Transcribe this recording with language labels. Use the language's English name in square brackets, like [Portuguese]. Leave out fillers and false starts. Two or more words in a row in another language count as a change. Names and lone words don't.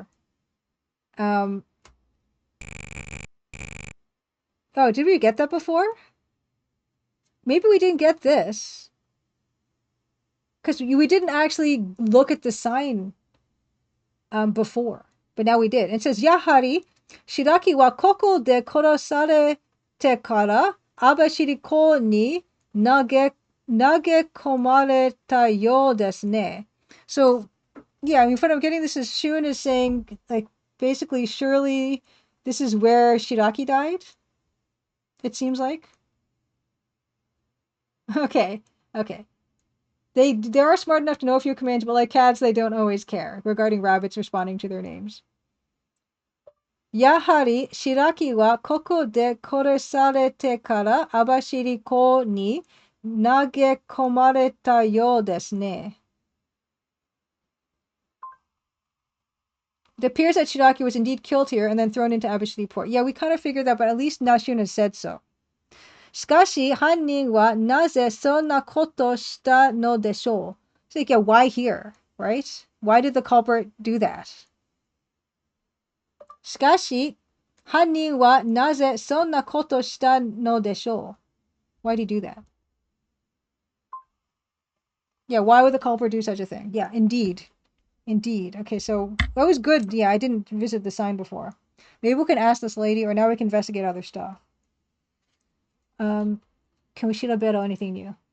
[English] Oh, did we get that before? Maybe we didn't get this. Because we didn't actually look at the sign before. But now we did. It says, [Japanese] やはり、白木はここで殺されてから網走港に投げ込まれたようですね. [English] So, yeah, I mean, what I'm getting this is Shun is saying, like, basically, surely this is where Shiraki died? It seems like. Okay. They are smart enough to know a few commands, but like cats, they don't always care regarding rabbits responding to their names. [Japanese] やはり白木はここで殺されてから網走港に投げ込まれたようですね. [English] It appears that Shiraki was indeed killed here and then thrown into Abashiri port. Yeah, we kind of figured that, but at least Nashun has said so. [Japanese] しかし、犯人はなぜそんなことしたのでしょう? [English] So like, yeah, why here, right? Why did the culprit do that? [Japanese] しかし、犯人はなぜそんなことしたのでしょう? [English] Why did he do that? Yeah, why would the culprit do such a thing? Yeah, indeed. Okay, so that was good. Yeah, I didn't visit the sign before. Maybe we can ask this lady, or now we can investigate other stuff. Can we shirabero anything new?